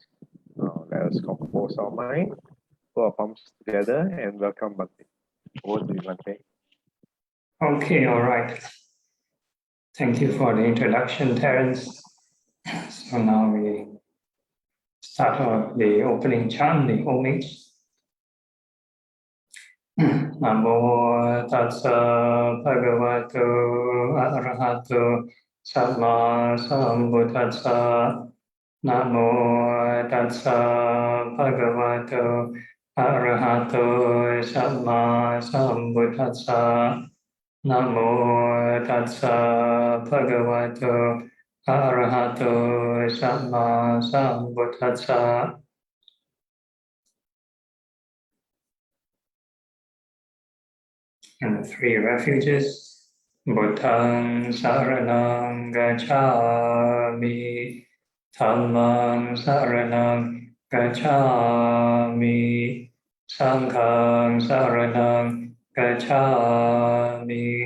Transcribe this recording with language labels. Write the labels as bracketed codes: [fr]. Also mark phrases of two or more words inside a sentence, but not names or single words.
[en] Now let us compose our mind, put our palms together, and welcome Bhante. Over to you, Bhante. Okay, all right. Thank you for the introduction, Terence. So now we start off the opening chant, the homage. [pi] Namo tassa bhagavato arahato samma sambuddhassa. Namo tassa bhagavato arahato samma sambuddhassa. Namo tassa bhagavato arahato samma sambuddhassa. [en] And the 3 refuges, [pi] Buddhang saranang gacchami, Dhammang saranang gacchami, Sanghang saranang gacchami,